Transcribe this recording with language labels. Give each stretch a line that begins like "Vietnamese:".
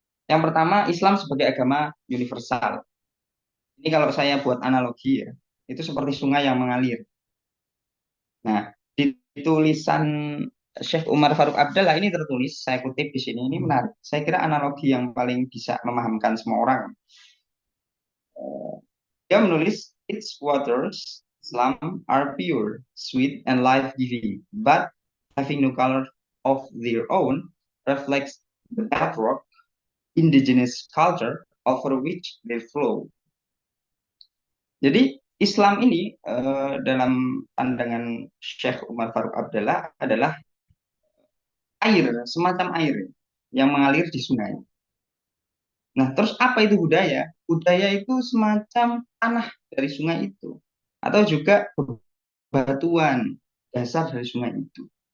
Indonesian: Yang pertama, Islam sebagai agama universal. Ini kalau saya buat analogi ya, itu seperti sungai yang mengalir. Nah, di tulisan Syekh Umar Faruk Abdallah ini tertulis, saya kutip di sini, ini menarik. Saya kira analogi yang paling bisa memahamkan semua orang. Dia menulis,
English: its waters, Islam, are pure, sweet, and life-giving, but having no color of their own, reflects the bedrock indigenous culture over which they flow.
Indonesian: Jadi Islam ini dalam pandangan Syekh Umar Faruk Abdallah adalah air, semacam air yang mengalir di sungai. Nah, terus apa itu budaya? Budaya itu semacam tanah dari sungai itu, atau juga batuan dasar dari sungai itu.